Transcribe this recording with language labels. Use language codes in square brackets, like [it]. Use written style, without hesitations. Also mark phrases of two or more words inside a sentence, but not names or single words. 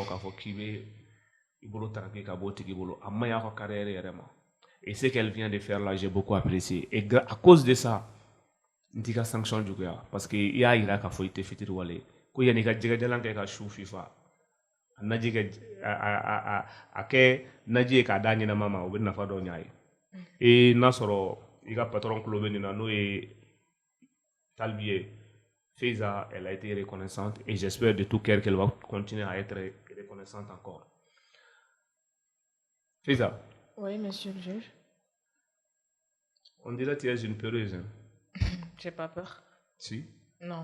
[bm] k'a fɔ k'i bɛ i bolo taraki ka bɔ tigi bolo a maɲi a ka carrière yɛrɛ ma [fr] et ce qu'elle vient de faire là j'ai beaucoup apprécié et à cause de ça [bm] n t'i ka sanction juguya [fr] parce que [bm] i y'a jira k'a fɔ i tɛ fitiriwale ye ko yanni i ka jɛgɛjalan kɛ ka su fifa naji ke a kɛ naji ye k'a da ɲɛnama ma o bɛ nafa dɔ ɲa ye et n'a sɔrɔ i ka patron kulo bɛ nin na n'o ye Talbi ye Faiza [fr] elle a été reconnaissante et j'espère de tout cœur qu'elle va continuer à être reconnaissante encore. Faiza. Oui, monsieur le juge. On dirait que tu es une peureuse. Hein? J'ai pas peur. Si. Non.